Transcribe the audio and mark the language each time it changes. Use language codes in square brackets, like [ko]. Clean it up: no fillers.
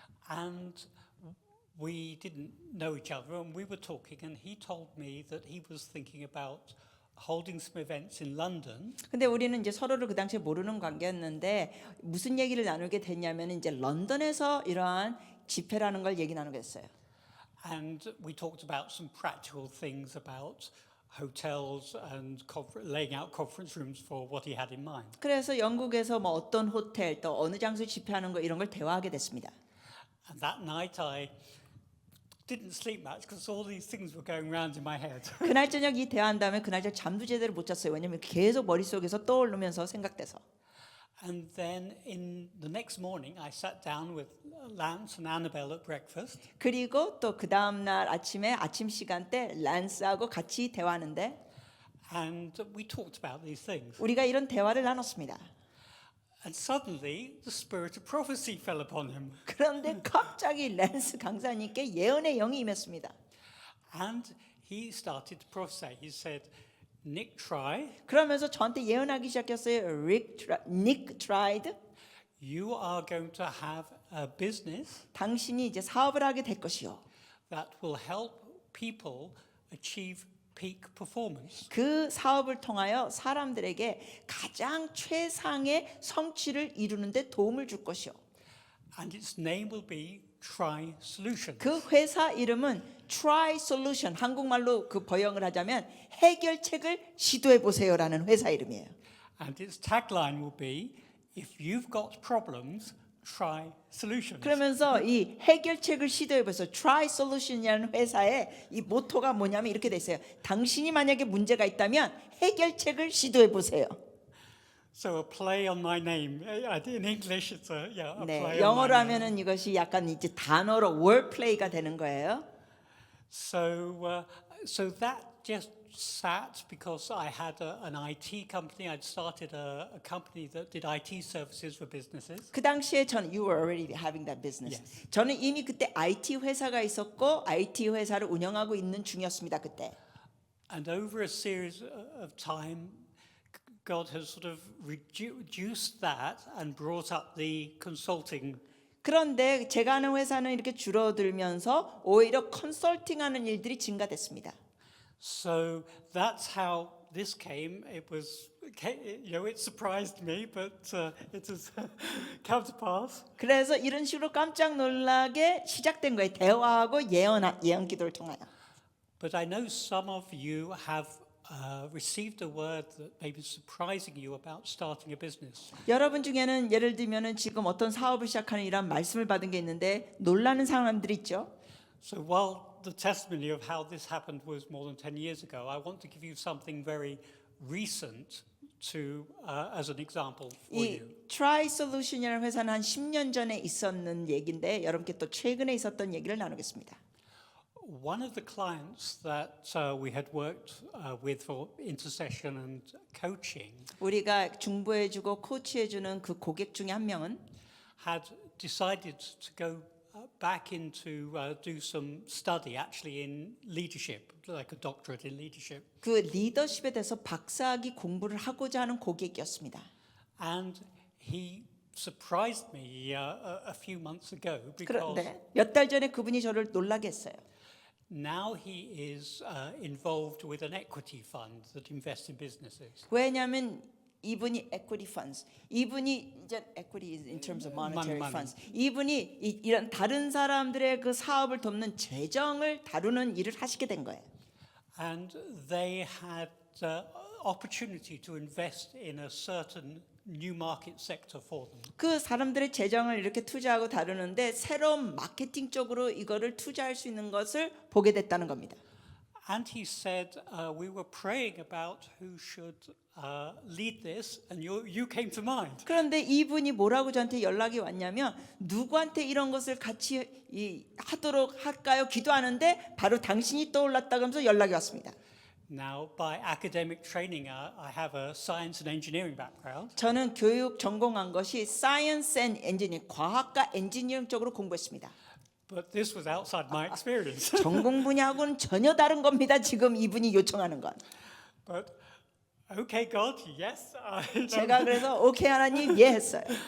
[en] And we didn't know each other, and we were talking, and he told me that he was thinking about holding some events in London. [ko] 근데 우리는 이제 서로를 그 당시에 모르는 관계였는데 무슨 얘기를 나누게 됐냐면 이제 런던에서 이러한 집회라는 걸 얘기 나누게 됐어요. [en] And we talked about some practical things about hotels and laying out conference rooms for what he had in mind. [ko] 그래서 영국에서 뭐 어떤 호텔 또 어느 장소에 집회하는 거 이런 걸 대화하게 됐습니다. [en] And that night I didn't sleep much because all these things were going round in my head. [ko] 그날 저녁 이 대화한 다음에 그날 저녁 잠도 제대로 못 잤어요. 왜냐면 계속 머릿속에서 떠오르면서 생각돼서. [en] And then in the next morning I sat down with Lance and Annabelle at breakfast. [ko] 그리고 또 그 다음 날 아침에 아침 시간 때 란스하고 같이 대화하는데 [en] And we talked about these things. [ko] 우리가 이런 대화를 나눴습니다. [en] And suddenly the spirit of prophecy fell upon him. [ko] 그런데 갑자기 란스 강사님께 예언의 영이 임했습니다. [en] And he started to prophesy. He said, Nick, try. [ko] 그러면서 저한테 예언하기 시작했어요. [en] Nick tried. You are going to have a business [ko] 당신이 이제 사업을 하게 될 것이요. [en] that will help people achieve peak performance. [ko] 그 사업을 통하여 사람들에게 가장 최상의 성취를 이루는 데 도움을 줄 것이요. [en] And its name will be Try Solutions. [ko] 그 회사 이름은 Try Solution, 한국말로 그 번역을 하자면 해결책을 시도해 보세요라는 회사 이름이에요. [en] And its tagline will be, if you've got problems, try solutions. [ko] 그러면서 이 해결책을 시도해 보세요. Try Solution이라는 회사의 이 모토가 뭐냐면 이렇게 돼 있어요. 당신이 만약에 문제가 있다면 해결책을 시도해 보세요. [en] So a play on my name. In English, it's a play [ko] 네, [en] on [ko] 영어로 [en] my name. [ko] 하면은 이것이 약간 이제 단어로 wordplay가 되는 거예요. [en] So that just sat because I had an IT company. I'd started a company that did IT services for businesses. [ko] 그 당시에 저는 [en] you were already having that business. Yes. [ko] 저는 이미 그때 IT 회사가 있었고 IT 회사를 운영하고 있는 중이었습니다 그때. [en] And over a series of time, God has sort of reduced that and brought up the consulting. [ko] 그런데 제가 하는 회사는 이렇게 줄어들면서 오히려 컨설팅하는 일들이 증가됐습니다. [en] So that's how this came. It was it surprised me, but it has come to pass. [ko] 그래서 이런 식으로 깜짝 놀라게 시작된 거예요. 대화하고 예언 기도를 통하여. [en] But I know some of you have received a word that may be surprising you about starting a business. [ko] 여러분 중에는 예를 들면은 지금 어떤 사업을 시작하는 이런 말씀을 받은 게 있는데 놀라는 사람들이 있죠. [en] So while the testimony of how this happened was more than 10 years ago, I want to give you something very recent to as an example for [ko] 이 [en] you. [ko] Try Solution이라는 회사는 한 10년 전에 있었는 얘기인데 여러분께 또 최근에 있었던 얘기를 나누겠습니다. [en] One of the clients that we had worked with for intercession and coaching [ko] 우리가 중보해주고 코치해주는 그 고객 중에 한 명은 [en] had decided to go back into do some study actually in leadership, like a doctorate in leadership. [ko] 그 리더십에 대해서 박사학위 공부를 하고자 하는 고객이었습니다. [en] And he surprised me a few months ago because [ko] 그런데 몇 달 전에 그분이 저를 놀라게 했어요. [en] now he is involved with an equity fund that invests in businesses. [ko] 왜냐하면 이분이 [en] equity funds, [ko] 이분이 이제 [en] equity is in terms of monetary money. funds. [ko] 이분이 이런 다른 사람들의 그 사업을 돕는 재정을 다루는 일을 하시게 된 거예요. [en] And they had opportunity to invest in a certain new market sector for them. [ko] 그 사람들의 재정을 이렇게 투자하고 다루는데 새로운 마케팅 쪽으로 이거를 투자할 수 있는 것을 보게 됐다는 겁니다. [en] And he said, we were praying about who should lead this, and you came to mind. [ko] 그런데 이분이 뭐라고 저한테 연락이 왔냐면 누구한테 이런 것을 같이 하도록 할까요? 기도하는데 바로 당신이 떠올랐다고 하면서 연락이 왔습니다. [en] Now, by academic training, I have a science and engineering background. [ko] 저는 교육 전공한 것이 Science and Engineering, 과학과 엔지니어링 쪽으로 공부했습니다. [en] But this was outside my experience. [ko] 전공 분야하고는 전혀 다른 겁니다. 지금 이분이 요청하는 건. [en] But okay, God, yes. [ko] 제가 그래서 오케이 하나님 예 했어요.